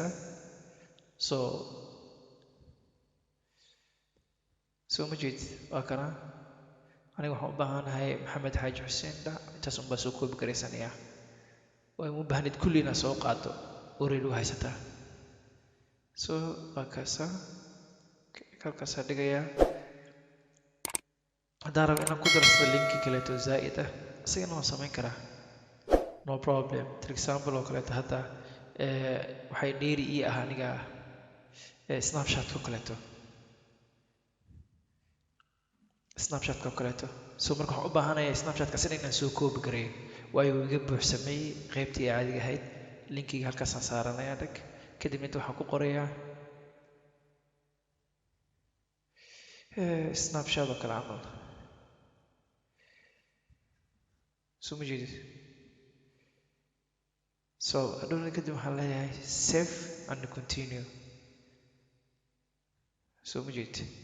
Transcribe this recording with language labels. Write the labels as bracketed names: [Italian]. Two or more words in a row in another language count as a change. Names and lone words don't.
[Somali] so ma jeed waa kana aniga waxaan u baahanahay maxamed xaaji xuseen intaas unbaa soo koobi garaysanayaa. waa u baahnid kullina soo qaado already u haysataa. so waa kaasaa halkaasaa dhigayaa. haddaan rabo inaan ku darsado linki kaleeto zaa'id ah isagana waan samayn karaa [English] no problem. for example [Somali] oo kaleeto hadda waxay dheeri ii ah aniga snapchat oo kaleeto oo kaleeto. so marka waxaan u baahanayaa snapchat-ka sida inaan soo koobi gareeyo waayo uu iga buuxsameeyey qaybtii caadiga ahayd. linkiga halkaasaan saaranayaa dhag kadib inta waxaan ku qorayaa snapchat oo kale camal. so ma jeedid. so hadhowna kadib waxaan leeyahay [English] save and continue. [Somali] so ma jeedid.